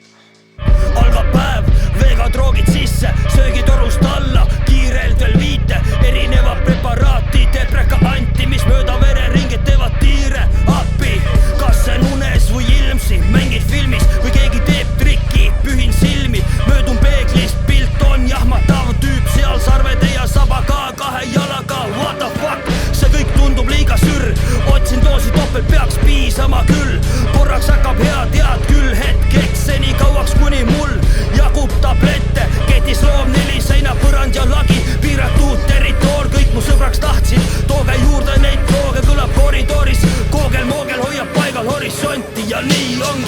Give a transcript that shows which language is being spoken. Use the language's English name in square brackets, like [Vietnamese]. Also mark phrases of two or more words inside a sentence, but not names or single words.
[Estonian] Algab päev, veega droogid sisse, söögitorust alla, kiirelt veel viite, erinevad preparaatid, depreka anti, mis mööda vereringet teevad tiire appi. Kas see on unes või ilmsi, mängid filmis või keegi teeb trikki, pühin silmi, möödun peeglist, pilt on jahmatav tüüp, seal sarvede ja sabaga, kahe jalaga, [English] what the fuck, [Estonian] see kõik tundub liiga sürr, otsin doosi topelt, peaks piisama küll, korraks hakkab hea, tead küll hetkeks, seni kauaks kuni mul jagub tablette, ketis loom 4 seina, põrand ja lagi, piiratud territoor, kõik mu sõbraks tahtsid, tooge juurde neid drooge, kõlab koridoris, koogel-moogel hoiab paigal horisonti ja nii ongi.